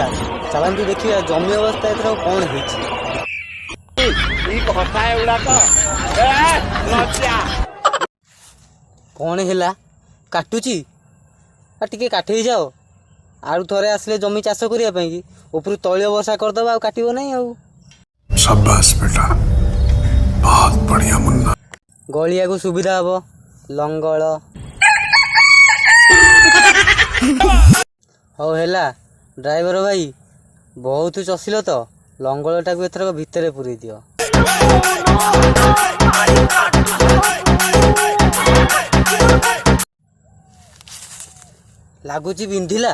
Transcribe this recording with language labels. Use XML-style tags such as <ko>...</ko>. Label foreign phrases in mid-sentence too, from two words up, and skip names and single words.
<or>ଚାଲନ୍ତୁ ଦେଖିବା ଜମି ଅବସ୍ଥା ଏଥର କ'ଣ ହେଇଛି। କ'ଣ ହେଲା କାଟୁଛି ଟିକେ କାଠେଇ ଯାଅ। ଆଉ ଥରେ ଆସିଲେ ଜମି ଚାଷ କରିବା ପାଇଁ କି ଉପରୁ ତୈଳ ବର୍ଷା କରିଦେବା ଆଉ କାଟିବ ନାହିଁ ଆଉ।</or> <hi>शाबाश बेटा बहुत बढ़िया मुन्ना।</hi> <or>ଗଳିବାକୁ ସୁବିଧା ହବ ଲଙ୍ଗଳ। ହଉ ହେଲା ଡ୍ରାଇଭର ଭାଇ ବହୁତ ଚଷିଲ ତ ଲଙ୍ଗଳଟାକୁ ଏଥରକ ଭିତରେ ପୁରେଇ ଦିଅ। ଲାଗୁଛି ବିନ୍ଧିଲା।</or>